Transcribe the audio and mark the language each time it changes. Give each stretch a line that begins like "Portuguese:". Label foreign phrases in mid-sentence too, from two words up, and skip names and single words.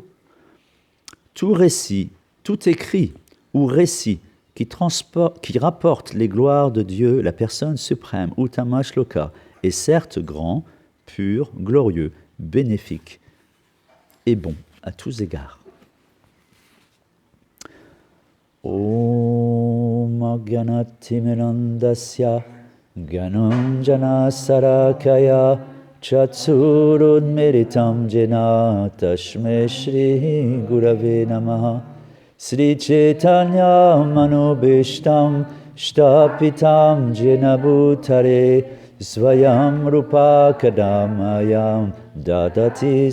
French: Tout récit, tout écrit ou récit qui rapporte les gloires de Dieu, la personne suprême, Uttamashloka, est certes grand, pur, glorieux, bénéfique et bon à tous égards.
Sanskrit: ॐ अज्ञानतिमिरान्धस्य ज्ञानाञ्जन शलाकया चक्षुरुन्मीलितं येन तस्मै श्री गुरवे नमः श्री चैतन्य मनोऽभीष्टं स्थापितं येन भूतले स्वयं रूपः कदामह्यं ददाति